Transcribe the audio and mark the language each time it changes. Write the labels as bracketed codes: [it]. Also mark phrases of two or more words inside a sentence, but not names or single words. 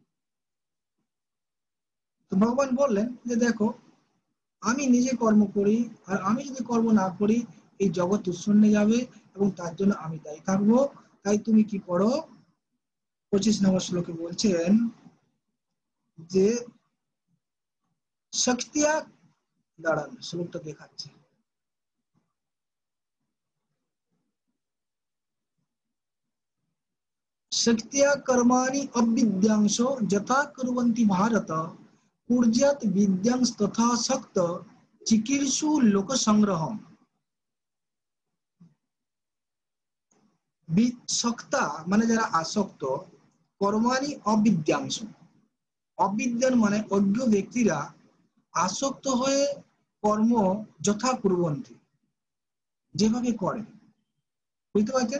[bn] তো ভগবান বললেন যে দেখো, আমি নিজে কর্ম করি, আর আমি যদি কর্ম না করি এই জগৎ উৎসন্নে যাবে, এবং তার জন্য আমি দায়ী থাকবো। তাই তুমি কি করো? 25 নম্বর শ্লোকে বলছেন যে শক্তিয়া, দাঁড়ান শ্লোকটা দেখাচ্ছে, [sa] शक्त्या कर्माणि अविद्यांसो यथा कुर्वन्ति भारत कुर्यात् विद्यांस्तथा शक्त चिकीर्षु लोक संग्रहम्। [bn] শক্তা মানে যারা আসক্ত, [sa] কর্মাণি অবিদ্যাংশ, [bn] অবিদ্যান মানে অজ্ঞ ব্যক্তিরা আসক্ত হয়ে কর্ম [sa] যথা কুর্বন্তি, [bn] যেভাবে করে, বুঝতে পারছেন?